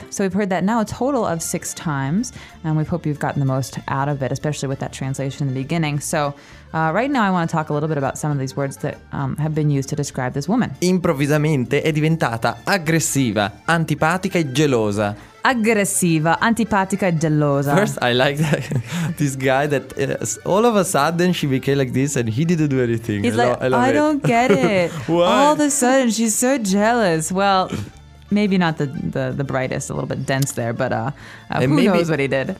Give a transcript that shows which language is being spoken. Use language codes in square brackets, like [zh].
[en] So we've heard that now a total of 6 times. And we hope you've gotten the most out of it, especially with that translation in the beginning. So right now I want to talk a little bit about some of these words that have been used to describe this woman. [it] Improvvisamente è diventata aggressiva, antipatica e gelosa. Aggressiva, antipatica e gelosa. [en] First, I like that, this guy that all of a sudden she became like this and he didn't do anything. He's I don't get it. Why? All of a sudden she's so jealous. Well, maybe not the brightest, a little bit dense there, but who knows what he did.